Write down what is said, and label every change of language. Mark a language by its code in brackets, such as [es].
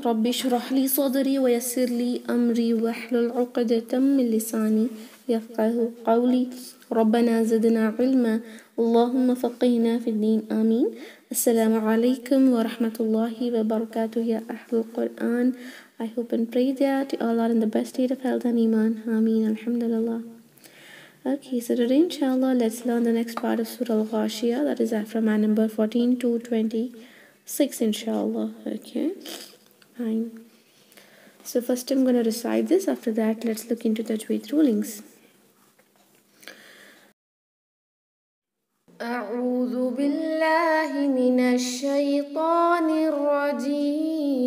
[ar] رب اشرح لي صدري ويسر لي أمري واحلل عقدة من لساني يفقه قولي. ربنا زدنا علما اللهم فقهنا في الدين آمين. السلام عليكم ورحمة الله وبركاته يا أهل القرآن. [en] I hope and pray that you all are in the best state of health and iman. Ameen. Alhamdulillah. Okay, so today inshallah let's learn the next part of Surah Al-Ghashiyah, that is from ayah number 14 to 26 inshallah. Okay, fine. So first I'm going to recite this. After that let's look into the Tajweed rulings. [ar] أعوذ بالله من الشيطان الرجيم.